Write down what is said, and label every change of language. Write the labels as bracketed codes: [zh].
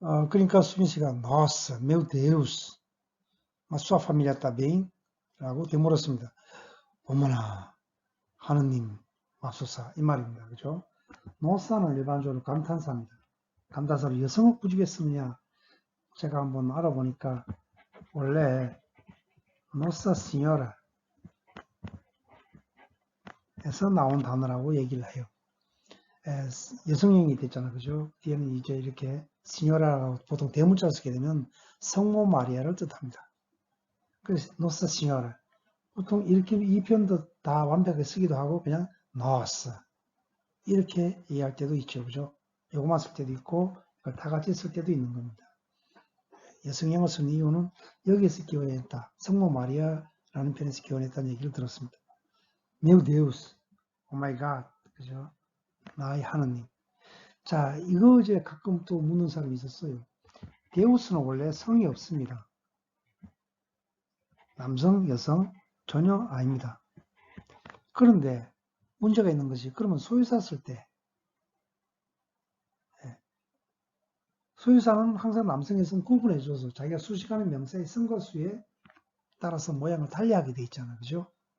[ko] 그러니까 수빈 씨가 [pt] Nossa, meu Deus, mas sua família está bem? [ko] 라고 되물었습니다. 어머나, 하느님, 맙소사 이 말입니다. 그죠? Nossa는 일반적으로 감탄사입니다. 감탄사를 여성을 꾸짖게 쓰느냐? 제가 한번 알아보니까 원래 Nossa Senhora 에서 나온 단어라고 얘기를 해요. 여성형이 됐잖아. 그죠? 뒤에는 이제 이렇게 시녀라라고 보통 대문자를 쓰게 되면 성모 마리아를 뜻합니다. 그래서 노사 시녀라. 보통 이렇게 이 표현도 다 완벽하게 쓰기도 하고 그냥 노스 이렇게 이해할 때도 있죠. 그죠? 요거만 쓸 때도 있고 이걸 다 같이 쓸 때도 있는 겁니다. 여성형을 쓴 이유는 여기에서 기원했다. 성모 마리아라는 표현에서 기원했다는 얘기를 들었습니다. [pt] Meu Deus, [en] oh my God, [ko] 그죠? 나의 하느님. 자, 이거 이제 가끔 또 묻는 사람이 있었어요. 데우스는 원래 성이 없습니다. 남성, 여성 전혀 아닙니다. 그런데 문제가 있는 것이 그러면 소유사 쓸 때 소유사는 항상 남성, 여성 구분해 줘서 자기가 수식하는 명사의 성과 수에 따라서 모양을 달리하게 돼 있잖아요. 그죠?